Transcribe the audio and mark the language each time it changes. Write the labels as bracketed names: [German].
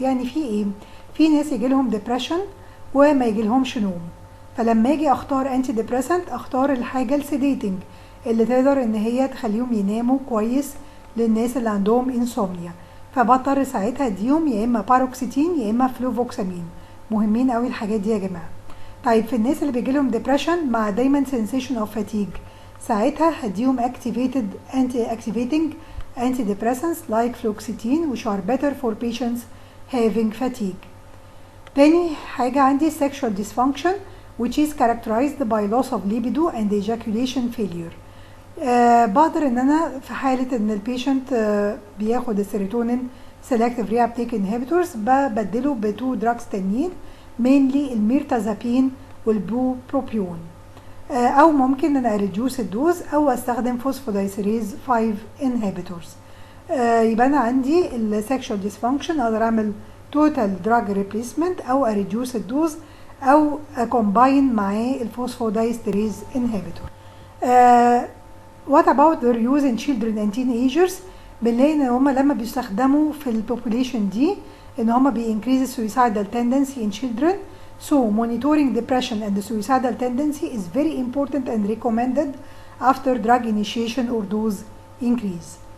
[Arabic] يعني في ايه؟ في ناس يجيلهم depression وما يجيلهمش نوم، فلما اجي اختار انتي ديبريسنت اختار الحاجه السيديتنج اللي تقدر ان هي تخليهم يناموا كويس للناس اللي عندهم انسومنيا، فبضطر ساعتها اديهم يا اما باروكسيتين يا اما فلوفوكسامين. مهمين قوي الحاجات دي يا جماعه. طيب في الناس اللي بيجيلهم ديبريشن مع دايما [English] sensation of fatigue، [Arabic] ساعتها هديهم [English] activating antidepressants like fluoxetine which are better for patients having fatigue. [Arabic] تاني حاجة عندي [English] sexual dysfunction which is characterized by loss of libido and ejaculation failure. [Arabic] بقدر ان انا في حالة ان البيشنت بياخد السيروتونين selective reuptake inhibitors ببدله بتو دراجز تانيين mainly الميرتازابين والبروبيون، او ممكن ان انا ريديوس الدوز او استخدم فوسفودايسيريز 5 inhibitors. يبقى انا عندي السكشوال ديسفانكشن اقدر اعمل توتال دراج ريبليسمنت او اريديوس الدوز او اكومباين معاه الفوسفودايستريز انهبيتور. [English] What about their use in children and teenagers؟ [Arabic] بنلاقي ان هما لما بيستخدموا في البوبوليشن دي ان هما [English] increase suicidal tendency in children, so monitoring depression and the suicidal tendency is very important and recommended after drug initiation or dose increase.